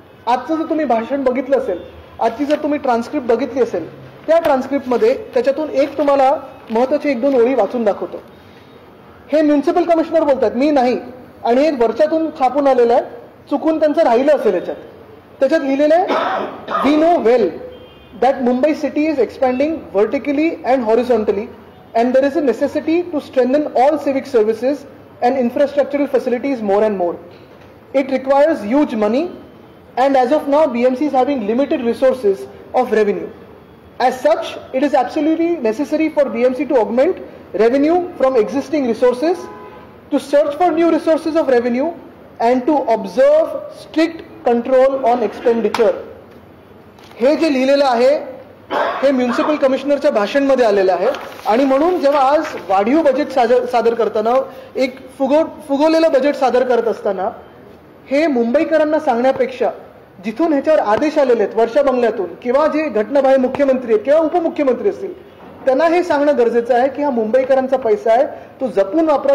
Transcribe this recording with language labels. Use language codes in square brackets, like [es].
[mr] आजचं जर तुम्ही भाषण बघितलं असेल, आजची जर तुम्ही ट्रान्स्क्रिप्ट बघितली असेल, त्या ट्रान्स्क्रिप्टमध्ये त्याच्यातून एक तुम्हाला महत्त्वाची 1-2 ओळी वाचून दाखवतो. हे म्युन्सिपल कमिशनर बोलतात, मी नाही, आणि हे वर्षातून छापून आलेलं आहे, चुकून त्यांचं राहिलं असेल याच्यात. त्याच्यात लिहिलेलं आहे, [en] We know well that Mumbai city is expanding vertically and horizontally and there is a necessity to strengthen all civic services and infrastructural facilities more and more. It requires huge money and as of now BMC is having limited resources of revenue. As such, it is absolutely necessary for BMC to augment revenue from existing resources, to search for new resources of revenue and to observe strict control on expenditure. [mr] हे जे लिहिलेलं आहे हे municipal कमिशनरच्या भाषणमध्ये आलेलं आहे. आणि म्हणून जेव्हा आज वाढीव बजेट सादर करताना, एक फुगवलेलं बजेट सादर करत असताना, हे मुंबईकरांना सांगण्यापेक्षा जिथून ह्याच्यावर आदेश आलेले आहेत वर्षा बंगल्यातून, किंवा जे घटनाबाह्य मुख्यमंत्री आहेत किंवा उपमुख्यमंत्री असतील, त्यांना हे सांगणं गरजेचं आहे की हा मुंबईकरांचा पैसा आहे, तो जपून वापरा.